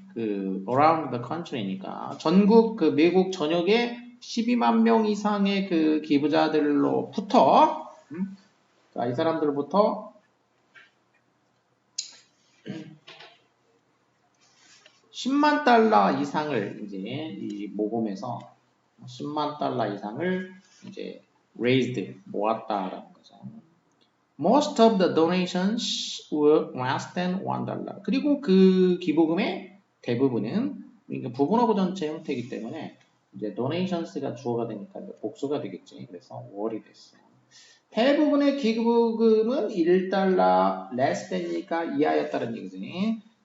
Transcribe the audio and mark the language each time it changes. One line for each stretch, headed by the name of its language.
Korean: 그
English: around the country
Korean: 니까 전국 그 미국 전역에 12만 명 이상의 그 기부자들로부터 자, 이 사람들부터 10만 달러 이상을 이제 이 모금에서 10만 달러 이상을 이제 raised, 모았다라는 거죠.
English: Most of the donations were less than $1.
Korean: 그리고 그 기부금의 대부분은, 그러니까 부분 어부 전체 형태이기 때문에 이제 donations가 주어가 되니까 이제 복수가 되겠지. 그래서 월이 됐어. 대부분의 기부금은 1달러
English: less than
Korean: 이니까 이하였다는 얘기지.